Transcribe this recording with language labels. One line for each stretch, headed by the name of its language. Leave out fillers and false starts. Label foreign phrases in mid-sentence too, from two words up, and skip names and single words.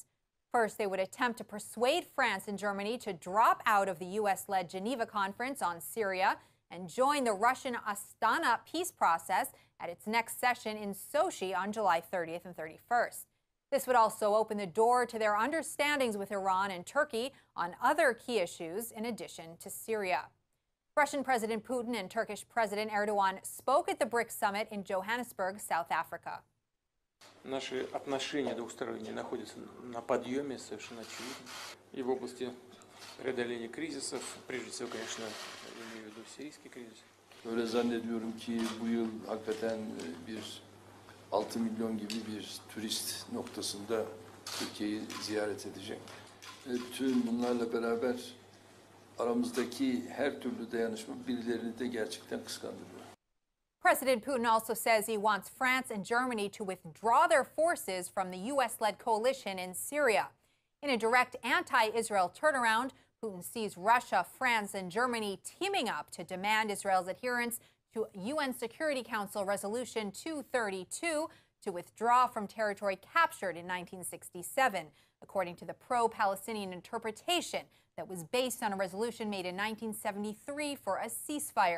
English: First, they would attempt to persuade France and Germany to drop out of the U.S.-led Geneva Conference on Syria and join the Russian Astana peace process at its next session in Sochi on July 30th and 31st. This would also open the door to their understandings with Iran and Turkey on other key issues in addition to Syria. Russian President Putin and Turkish President Erdogan spoke at the BRICS summit in Johannesburg, South Africa.
Russian: Наши отношения двухсторонние находятся на подъеме, совершенно очевидно. И в области преодоления кризисов, прежде всего, конечно, я имею в виду сирийский кризис.
Turkish: Öyle zannediyorum ki bu yıl hakikaten bir 6 milyon gibi bir turist noktasında Türkiye'yi ziyaret edecek. Tüm bunlarla beraber aramızdaki her türlü dayanışma birilerini de gerçekten kıskandırıyor.
English: President Putin also says he wants France and Germany to withdraw their forces from the U.S.-led coalition in Syria. In a direct anti-Israel turnaround, Putin sees Russia, France, and Germany teaming up to demand Israel's adherence to UN Security Council Resolution 232 to withdraw from territory captured in 1967, according to the pro-Palestinian interpretation that was based on a resolution made in 1973 for a ceasefire.